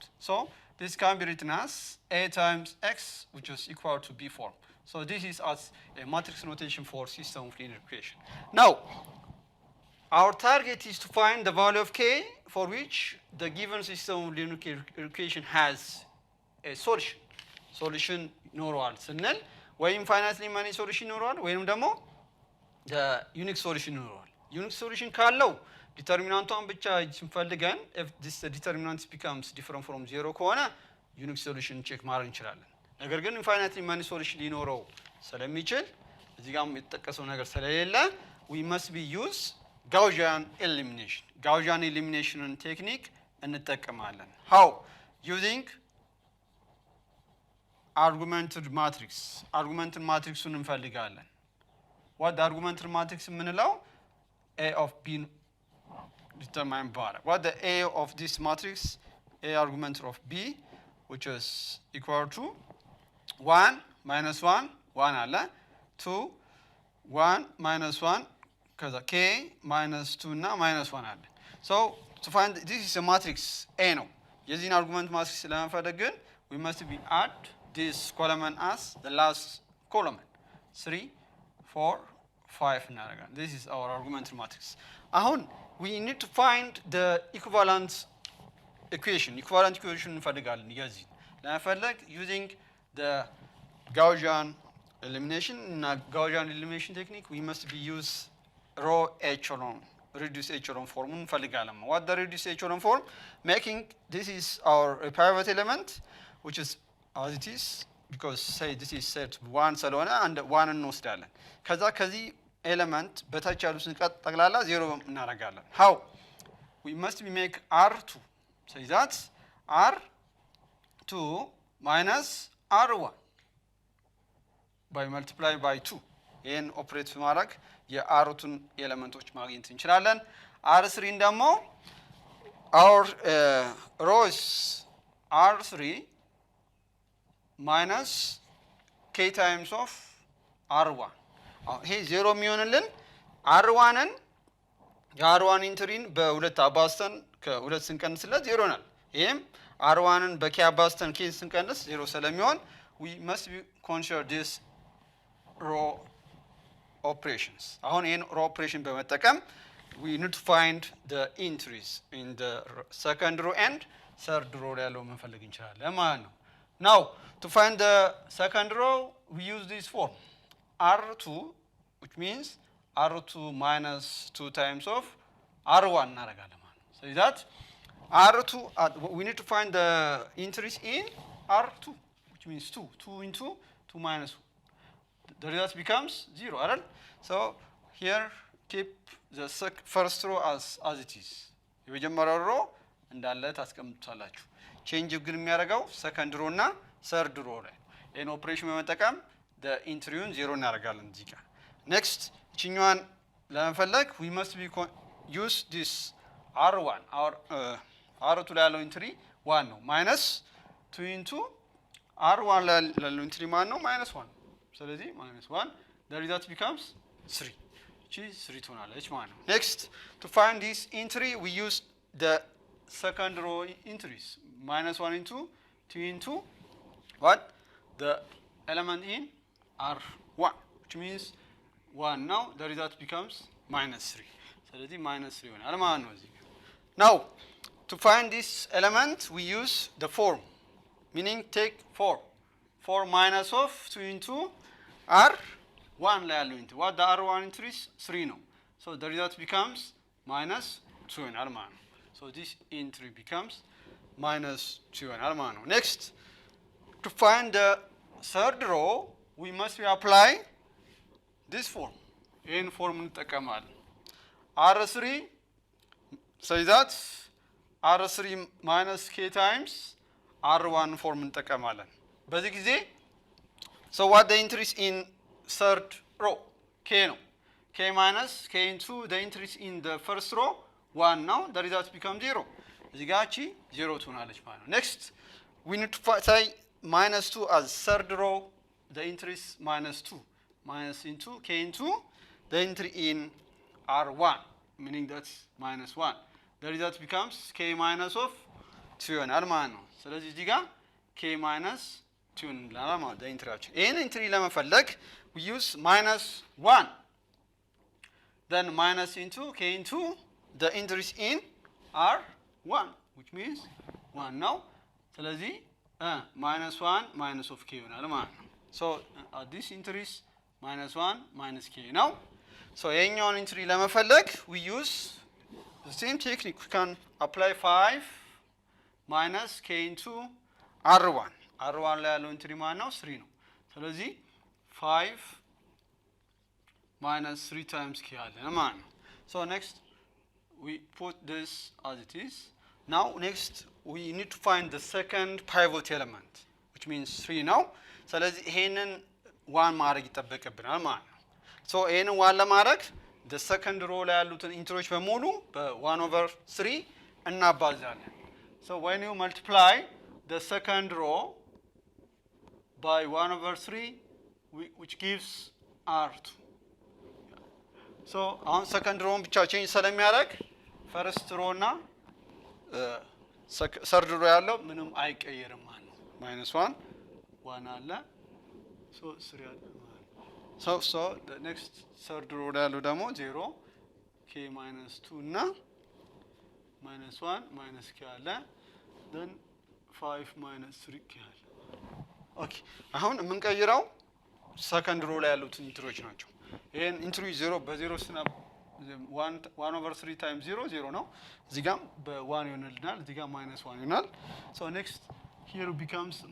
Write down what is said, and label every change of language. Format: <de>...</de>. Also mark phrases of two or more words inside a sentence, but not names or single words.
<en>So this can be written as A times X, which is equal to B form. So this is as a matrix notation for system of linear equation. Now, our target is to find the value of K for which the given system of linear equation has a solution. Solution</en> <am>ይኖረዋል ስንል ወይም</am> <en>finitely many solution</en> <am>ይኖረዋል ወይም ደግሞ</am> <en>the unique solution ይኖረዋል። unique solution</en> <am>ካለው ዲተርሚናንቷን ብቻ ስንፈልገን</am> <en>if this determinant becomes different from 0 ከሆነ unique solution</en> <am>ቼክ ማድረግ እንችላለን። ነገር ግን</am> <en>infinitely many solution</en> <am>ሊኖረው ስለሚችል እዚህ ጋርም የተጠቀሰው ነገር ስለሌለ</am> <en>we must be use Gaussian elimination. Gaussian elimination technique እንጠቀማለን. How? Using argumented matrix. Argumented matrixን</en> <am>እንፈልጋለን.</am> <en>what the argumented matrix የምንለው A of B determined by what the A of this matrix A argument of B which is equal to 1 minus 1 1 አለ 2 1 minus 1 ከዛ K minus 2 እና minus 1 አለ. So to find this is a matrix A</en> <am>ነው። የዚህን</am> <en>argument matrix</en> <am>ለመፈለግ ግን</am> <en>we must be add this column as the last column 3 4 5 እናደርጋለን. This is our argument matrix. አሁን we need to find the equivalent equation. Equivalent equation</en> <am>እንፈልጋለን የዚህ ለመፈለግ</am> <en>using the Gaussian elimination. እና Gaussian elimination technique we must be use row echelon reduced echelon form እንፈልጋለን. what the reduced echelon form making this is our pivot element which is as it is because say this is set 1 ስለሆነ and 1 እንወስዳለን.</en> <am>ከዚህ ኤሌመንት በታች ያሉትን ጠቅላላ 0 እናደርጋለን.</am> <en>how? we must make r2 say that r2 minus r1 by multiply by 2</en> <am>ይሄን ኦፕሬት ማድረግ የr2ን ኤሌመንቶች ማግኘት እንችላለን. r3 ደግሞ</am> <en>our rows r3 minus k times of r1</en> <am>ይሄ 0 የሚሆንልን r1ን የr1 ኢንትሪን በሁለት አባዝተን ከሁለት ስንቀንስለት 0 ናል። ይሄም r1ን በk አባዝተን k ስንቀንስ 0 ስለሚሆን</am> <en>we must consider this row operations.</en> <am>አሁን ይሄን</am> <en>row operation</en> <am>በመጠቀም</am> <en>we need to find the entries in the second row and third row</en> <am>ያለው መፈለግ እንችላለን ማለት ነው.</am> <en>Now to find the second row we use this form r2 which means r2 minus 2 times of r1</en> <am>እናደርጋለን ማለት ነው.</am> <en>So that R2, we need to find the entries in R2, which means 2. 2 into 2 minus 1. The result becomes 0, right? So here keep the first row as it is.</en> <am>የመጀመሪያው ሮ እንዳለ ታስቀምጡታላችሁ። ቼንጅ ግን የሚያደርገው</am> <en>second row</en> <am>እና</am> <en>third row</en> <am>ላይ ይሄን ኦፕሬሽን በመጠቀም the ኢንትሪውን 0 እናደርጋለን እዚህ ጋር። next እቺኛዋን ለመፈለግ</am> <en>we must be use this R1 our R2</en> <am>ላይ ያለው ኢንትሪ 1 ነው minus 2 into R1 ላይ ያለው ኢንትሪ ማን ነው -1 ስለዚህ -1</am> <en>the result becomes 3 which is 3</en> <am>ትሆናለች ማለት ነው</am> <en>next to find this entry we use the second row entries -1 into 2 into what the element in R1 which means 1 now the result becomes -3</en> <am>ስለዚህ -3 ይሆናል ማለት ነው እዚህ</am> <en>now to find this element we use the form meaning take 4 minus of 2 into R1</en> <am>ላይ ያለው ኢንትሪ</am> <en>what the R1 entry is 3 ነው so the result becomes -2</en> <am>ይሆናል ማለት ነው</am> <en>so this entry becomes -2</en> <am>ይሆናል ማለት ነው</am> <en>next to find the third row we must apply this form</en> <am>ይሄን ፎርም እንጠቀማለን</am> <en>R3 say that R3 minus K times R1 form</en> <am>እንጠቀማለን በዚህ ጊዜ</am> <en>so what the entries in third row K ነው K minus K into the entries in the first row 1 now the result becomes 0</en> <am>እዚህ ጋር እቺ 0 ትሆናለች ማለት ነው</am> <en>next we need to say -2 as third row the entries -2 minus into K into the entry in R1 meaning that's -1 the result becomes K minus of 2</en> <am>ይሆናል ማለት ነው ስለዚህ እዚህ ጋር</am> <en>K minus 2</en> <am>እንላለን ማለት ነው ኢንትሪያችን ይሄን ኢንትሪ ለመፈለግ</am> <en>we use -1 then minus into K into the entries in R1 which means 1 now ስለዚህ -1 minus of K</en> <am>ይሆናል ማለት ነው</am> <en>so this entries -1 minus K now so</en> <am>የኛውን ኢንትሪ ለመፈለግ</am> <en>we use the same technique we can apply 5 minus K into R1</en> <am>ላይ ያለው ኢንትሪ ማን ነው 3 ነው ስለዚህ</am> <en>5 minus 3 times K</en> <am>አለ ማለት ነው</am> <en>so next we put this as it is now next we need to find the second pivot element which means 3 now</en> <am>ስለዚህ ይሄንን 1 ማድረግ ይጠበቅብናል ማለት ነው</am> <en>so</en> <am>ይሄንን 1 ለማድረግ</am> <en>the second row</en> <am>ላይ ያሉትን ኢንትሪዎች በሙሉ በ1/3 እናባዛለን</am> <en>so when you multiply the second row by 1/3 which gives R2 so on second row ብቻ change ስለሚያደርግ first row እና third row</en> <am>ያለው ምንም አይቀየርም ማለት ነው</am> <en>-1 1 አለ so 3 አለ so the next third row</en> <am>ያለው ደግሞ</am> <en>0 K -2 እና</en> <am>-1 minus K አለ</am> <en>then 5 minus 3 K</en> <am>አለ okay አሁን የምንቀይረው</am> <en>second row</en> <am>ላይ ያሉት ኢንትሪዎች ናቸው ይሄን ኢንትሪ 0 በ0 ስና 1/3 times 0 ነው እዚህ ጋር በ1 ይሆንልናል እዚህ ጋር -1 ይሆናል</am> <en>so next here becomes</en>